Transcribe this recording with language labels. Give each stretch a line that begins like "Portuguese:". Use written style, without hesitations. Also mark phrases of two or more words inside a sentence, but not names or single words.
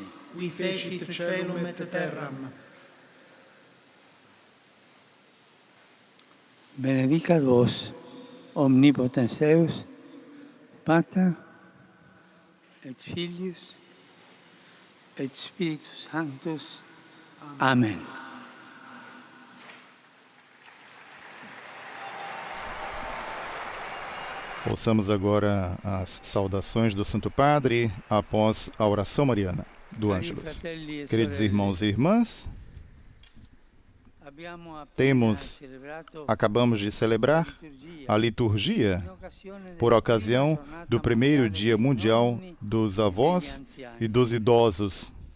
Latin: Qui fecit caelum et terram. Benedicat vos, omnipotens Deus, Pater, et Filius, et Spiritus Sanctus. Amen.
Portuguese: Ouçamos agora as saudações do Santo Padre após a oração mariana do Ângelus. Queridos irmãos e irmãs, acabamos de celebrar a liturgia por ocasião do primeiro Dia Mundial dos Avós e dos Idosos.